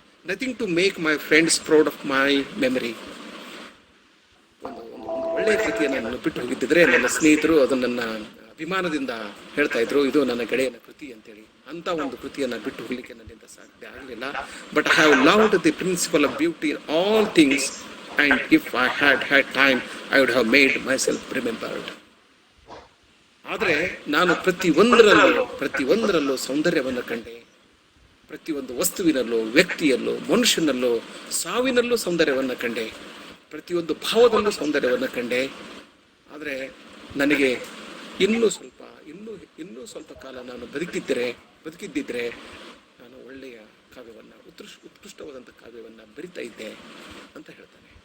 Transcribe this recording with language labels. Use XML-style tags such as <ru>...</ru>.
<en>Nothing to make my friends proud of my memory.</en> <kn>ಒಂದು ಒಳ್ಳೆಯ ಕೃತಿಯನ್ನು ನಾನು ಬಿಟ್ಟು ಹೋಗಿದ್ದಿದ್ರೆ ನನ್ನ ಸ್ನೇಹಿತರು ಅದನ್ನ ಅಭಿಮಾನದಿಂದ ಹೇಳ್ತಾ ಇದ್ರು, ಇದು ನನ್ನ ಗೆಳೆಯನ ಕೃತಿ ಅಂತೇಳಿ. ಅಂತ ಒಂದು ಕೃತಿಯನ್ನು ಬಿಟ್ಟು ಹೋಗ್ಲಿಕ್ಕೆ ನನ್ನಿಂದ ಸಾಧ್ಯ ಆಗಲಿಲ್ಲ.</kn> <en>But I have loved the principle of beauty in all things and if I had had time, I would have made myself remembered.</en> <kn>ಆದರೆ ನಾನು ಪ್ರತಿಯೊಂದರಲ್ಲೂ ಸೌಂದರ್ಯವನ್ನು ಕಂಡೆ. ಪ್ರತಿಯೊಂದು ವಸ್ತುವಿನಲ್ಲೂ, ವ್ಯಕ್ತಿಯಲ್ಲೂ, ಮನುಷ್ಯನಲ್ಲೂ, ಸಾವಿನಲ್ಲೂ ಸೌಂದರ್ಯವನ್ನು ಕಂಡೆ. ಪ್ರತಿಯೊಂದು ಭಾವದಲ್ಲೂ ಸೌಂದರ್ಯವನ್ನು ಕಂಡೆ. ಆದರೆ ನನಗೆ ಇನ್ನೂ ಸ್ವಲ್ಪ ಕಾಲ ನಾನು ಬದುಕಿದ್ದಿದ್ರೆ ನಾನು ಒಳ್ಳೆಯ ಕಾವ್ಯವನ್ನು, ಉತ್ಕೃಷ್ಟವಾದಂಥ ಕಾವ್ಯವನ್ನು ಬರಿತಾ ಇದ್ದೆ ಅಂತ ಹೇಳ್ತಾನೆ.</kn>